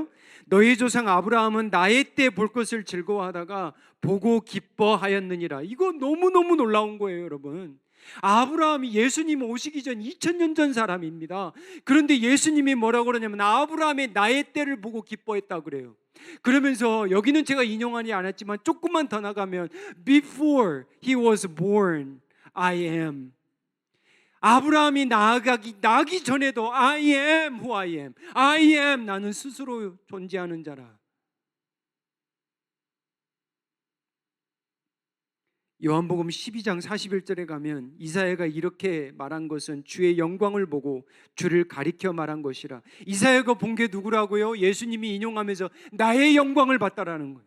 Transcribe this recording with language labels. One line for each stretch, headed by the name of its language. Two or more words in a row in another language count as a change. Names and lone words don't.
Korean: 너희 조상 아브라함은 나의 때 볼 것을 즐거워하다가 보고 기뻐하였느니라. 이거 너무너무 놀라운 거예요, 여러분. 아브라함이 예수님 오시기 전 2000년 전 사람입니다. 그런데 예수님이 뭐라고 그러냐면, 아브라함의 나의 때를 보고 기뻐했다 그래요. 그러면서 여기는 제가 인용하지 않았지만 조금만 더 나가면,
English: Before he was born, I am.
Korean: 아브라함이 나기 전에도
English: I am who I am. I am,
Korean: 나는 스스로 존재하는 자라. 요한복음 12장 41절에 가면 이사야가 이렇게 말한 것은 주의 영광을 보고 주를 가리켜 말한 것이라. 이사야가 본 게 누구라고요? 예수님이 인용하면서 나의 영광을 봤다라는 거예요.